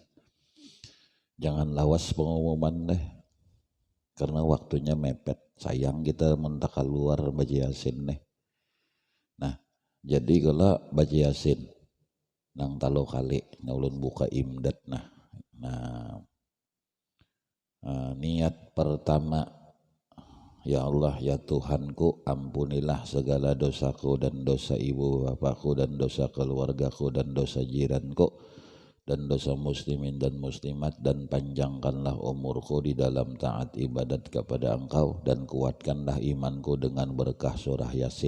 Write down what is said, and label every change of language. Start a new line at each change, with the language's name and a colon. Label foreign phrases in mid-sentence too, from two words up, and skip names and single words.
Banjar: Jangan lawas pengumuman deh, karena waktunya mepet. Sayang kita mentaka luar baca Yasin deh. Jadi kalau baca Yasin nang talo kali ulun buka imdad nah.
Indonesian: Niat pertama, ya Allah ya Tuhanku, ampunilah segala dosaku dan dosa ibu bapakku dan dosa keluargaku dan dosa jiranku dan dosa muslimin dan muslimat, dan panjangkanlah umurku di dalam taat ibadat kepada Engkau, dan kuatkanlah imanku dengan berkah surah Yasin.